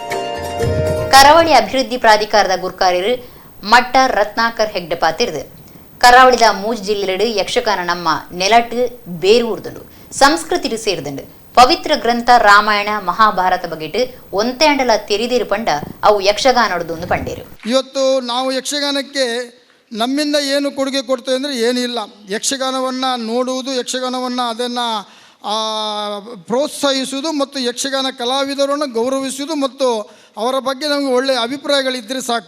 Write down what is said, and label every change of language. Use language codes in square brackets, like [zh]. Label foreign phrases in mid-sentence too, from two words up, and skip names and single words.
[tcy] ಕರಾವಳಿ ಅಭಿವೃದ್ಧಿ ಪ್ರಾಧಿಕಾರದ ಗುರ್ಕಾರ್ಯರು ಮಟ್ಟ ರತ್ನಾಕರ್ ಹೆಗ್ಡೆ ಪಾತಿರ್ದು ಕರಾವಳಿದ ಮೂಜ್ ಜಿಲ್ಲೆಡು ಯಕ್ಷಗಾನ ನಮ್ಮ ನೆಲಟ್ಟು ಬೇರೂರ್ದುಂಡು ಸಂಸ್ಕೃತಿಡು ಸೇರಿದುಂಡು. ಪವಿತ್ರ ಗ್ರಂಥ ರಾಮಾಯಣ ಮಹಾಭಾರತ ಬಗೆಟ್ ಒಂತೆಂಡಲ ತೆರಿದಿರು ಪಂಡ ಅವು ಯಕ್ಷಗಾನೊಡ್ದು ಪಂಡೇರು. [kn] ಇವತ್ತು ನಾವು ಯಕ್ಷಗಾನಕ್ಕೆ ನಮ್ಮಿಂದ ಏನು ಕೊಡುಗೆ ಕೊಡ್ತೇವೆ ಅಂದರೆ ಏನಿಲ್ಲ. ಯಕ್ಷಗಾನವನ್ನು ನೋಡುವುದು, ಯಕ್ಷಗಾನವನ್ನು ಅದನ್ನು ಪ್ರೋತ್ಸಾಹಿಸುವುದು ಮತ್ತು ಯಕ್ಷಗಾನ ಕಲಾವಿದರನ್ನು ಗೌರವಿಸುವುದು ಮತ್ತು ಅವರ ಬಗ್ಗೆ ನಮಗೆ ಒಳ್ಳೆಯ ಅಭಿಪ್ರಾಯಗಳಿದ್ದರೆ ಸಾಕು.